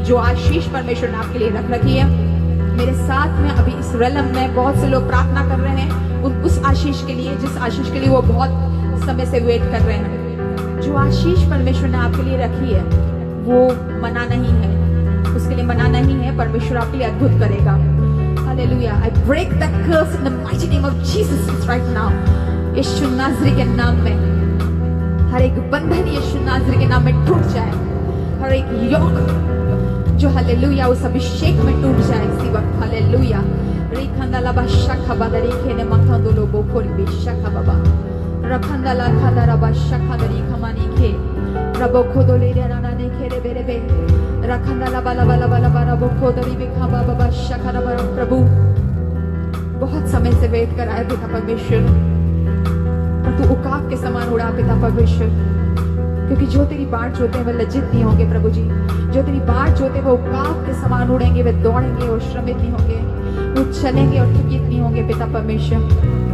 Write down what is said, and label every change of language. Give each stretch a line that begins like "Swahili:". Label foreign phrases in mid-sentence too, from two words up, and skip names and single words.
Hindi: जो आशीष परमेश्वर ने आपके लिए रख रखी है, मेरे साथ में अभी इस रलम में बहुत से लोग प्रार्थना कर रहे हैं उस आशीष के लिए, जिस आशीष के लिए वो बहुत समय से वेट कर रहे हैं। जो आशीष परमेश्वर ने आपके लिए रखी है वो मना नहीं है, उसके लिए मना नहीं है। परमेश्वर आपके लिए अद्भुत करेगा। हालेलुया।
English: I break the curse in the mighty name of Jesus right now.
Hindi: यीशु नाज़री के नाम में हर एक बंधन यीशु नाज़री के नाम में टूट जाए। हर एक योग जो हालेलुया उस अभिषेक में टूट जाए इसी वक्त। हालेलुया। रिखंदला बाशा बदरी खेने मखंदलो बोकोरी बेशा बाबा रखंदला खदरा बाशा खदरी खमानी खे रबो खोदोले राना ने खेरे बेरे बे रखंदला बाला बाला बाला बाला बो खोदरी बिखा बाबा बाशा खरा प्रभु बहुत समय से वेट कर आए पिता परमेश्वर, और तू उकाब के समान उड़ा पिता परमेश्वर, क्योंकि जो तेरी बाट जोते हैं वे लज्जित नहीं होंगे प्रभु जी। जो तेरी बाट जोते वो उकाब के समान उड़ेंगे, वे दौड़ेंगे और श्रमित नहीं होंगे, वो चलेंगे और थकित नहीं होंगे पिता परमेश्वर।